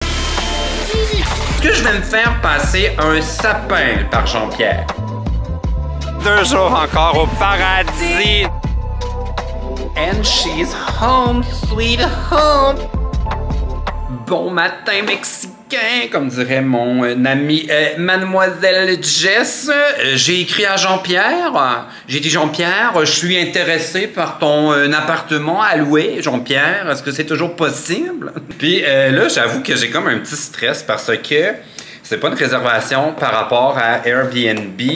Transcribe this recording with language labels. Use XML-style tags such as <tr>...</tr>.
<fr>Est-ce que je vais me faire passer un sapin par Jean-Pierre? 2 jours encore au paradis.</fr> <en>And she's home, sweet home.</en> <fr>Bon matin mexicain, comme dirait mon ami Mademoiselle Jess. J'ai écrit à Jean-Pierre. J'ai dit, Jean-Pierre, je suis intéressé par ton appartement à louer. Jean-Pierre, est-ce que c'est toujours possible? Puis là, j'avoue que j'ai comme un petit stress parce que c'est pas une réservation par rapport à Airbnb.</fr>